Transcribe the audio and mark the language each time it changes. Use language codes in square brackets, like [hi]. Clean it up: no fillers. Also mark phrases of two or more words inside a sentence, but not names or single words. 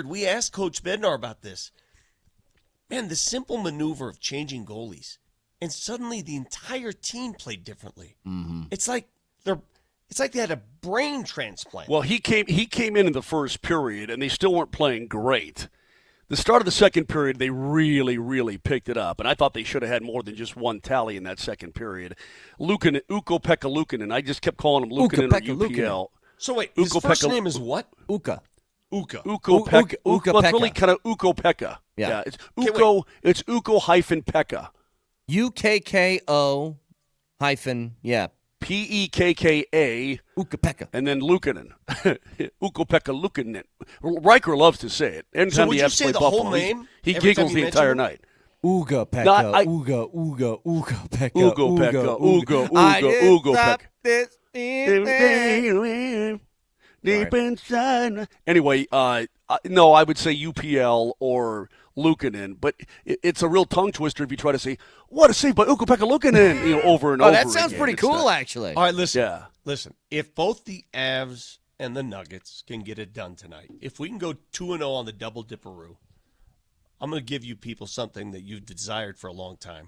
[en] We asked Coach Bednar about this. Man, the simple maneuver of changing goalies, and suddenly the entire team played differently. Mm-hmm. It's like they had a brain transplant. Well, he came in the first period, and they still weren't playing great. The start of the second period, they really, really picked it up, and I thought they should have had more than just one tally in that second period. Ukko-Pekka Luukkonen, I just kept calling him Luukkonen or UPL. So wait, his first name is what? Uka. Ukko-Pekka. Well, it's really kind of Ukko-Pekka. Yeah. It's Ukko. It's Ukko-Pekka. UKKO hyphen, yeah. Pekka. Ukko-Pekka. And then Luukkonen. Ukko-Pekka Luukkonen. Riker loves to say it. Anytime So would he you has to say play the Buffalo, whole name? he every time giggles you the mention entire him? night. Uga-Pekka, Uga-Pekka. Uga-Pekka. Deep inside. Anyway, no, I would say UPL or Luukkonen, but it's a real tongue twister if you try to say, what a save by Ukko-Pekka Luukkonen, over and over that sounds again. pretty It's cool, not- actually. All right, listen. Yeah. Listen, if both the Avs and the Nuggets can get it done tonight, if we can go 2-0 on the double dipperoo, I'm going to give you people something that you've desired for a long time.